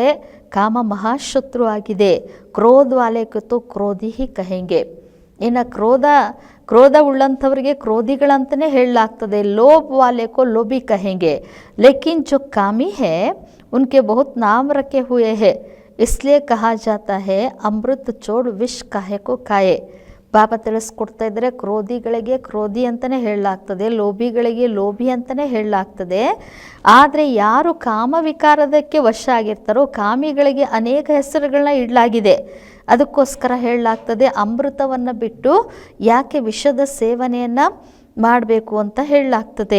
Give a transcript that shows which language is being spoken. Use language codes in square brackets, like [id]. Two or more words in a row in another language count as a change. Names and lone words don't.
[kn] ಕಾಮ ಮಹಾಶತ್ರು ಆಗಿದೆ. [hi] क्रोध वाले को तो क्रोधी ही कहेंगे. [kn] ಇನ್ನು ಕ್ರೋಧ ಉಳ್ಳಂಥವ್ರಿಗೆ ಕ್ರೋಧಿಗಳಂತಲೇ ಹೇಳಲಾಗ್ತದೆ. [hi] लोभ वाले को लोभी कहेंगे. लेकिन जो कामी है उनके बहुत नाम ರखे हुए है, इसलिए कहा जाता है अमृत छोड़ विष काहे को खाए. [kn] ಬಾಬಾ ತಿಳಿಸ್ಕೊಡ್ತಾ ಇದ್ದರೆ ಕ್ರೋಧಿಗಳಿಗೆ ಕ್ರೋಧಿ ಅಂತಲೇ ಹೇಳಲಾಗ್ತದೆ, ಲೋಭಿಗಳಿಗೆ ಲೋಭಿ ಅಂತಲೇ ಹೇಳಲಾಗ್ತದೆ. ಆದರೆ ಯಾರು ಕಾಮವಿಕಾರದಕ್ಕೆ ವಶ ಆಗಿರ್ತಾರೋ ಕಾಮಿಗಳಿಗೆ ಅನೇಕ ಹೆಸರುಗಳನ್ನ ಇಡಲಾಗಿದೆ. ಅದಕ್ಕೋಸ್ಕರ ಹೇಳಲಾಗ್ತದೆ ಅಮೃತವನ್ನು ಬಿಟ್ಟು ಯಾಕೆ ವಿಷದ ಸೇವನೆಯನ್ನು ಮಾಡಬೇಕು ಅಂತ ಹೇಳಲಾಗ್ತದೆ.